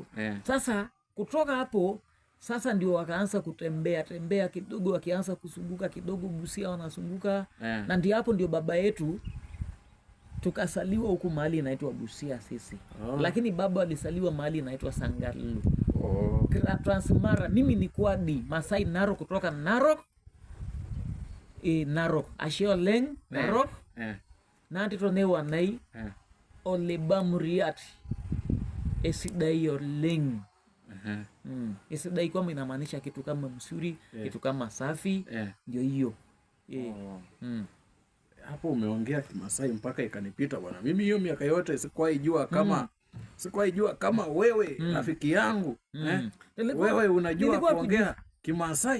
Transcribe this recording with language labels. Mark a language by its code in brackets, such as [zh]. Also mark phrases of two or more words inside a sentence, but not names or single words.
[sw] Sasa kutoka hapo sasa ndio wakaanza kutembea kidogo, wakianza kusunguka kidogo Busia wanazunguka. Na ndio hapo ndio baba yetu tukasaliwa huku mahali inaitwa Busia sisi. Lakini baba alisaliwa mahali inaitwa Sangalo. Transmara, mimi ni Kwadi Masai Narok, kutoka Narok. [mas] Narok Ashioleng Narok. Nanti tonewa nai Ole Bamuriat. esidai oleng. [sw] Esidai kwamba inamaanisha kitu kama mzuri, kitu kama safi, ndio hiyo. Hapo umeongea Kimasai mpaka ikanipita bwana. Mimi hiyo miaka yote sikuwahi jua kama wewe rafiki yangu wewe unajua kuongea Kimasai.